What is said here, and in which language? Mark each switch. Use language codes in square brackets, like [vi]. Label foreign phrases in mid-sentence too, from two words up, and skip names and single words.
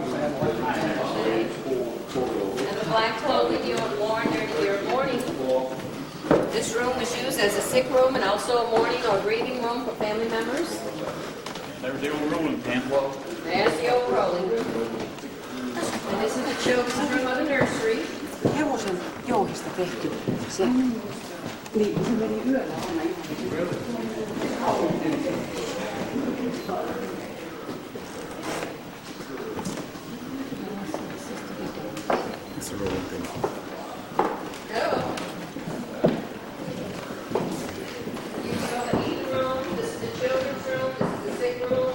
[en] And the black clothing you have worn during your mourning. This room was used as a sick room and also a mourning or grieving room for family members. There's the old rolling pin. There's the old rolling room. And this is the children's room of the nursery. [fi] Hevosen jouhista tehty se. Niin, se meni yöllä aina ihan. [en] That's a rolling thing. You go to the eating room, this is the children's room, this is the sick room.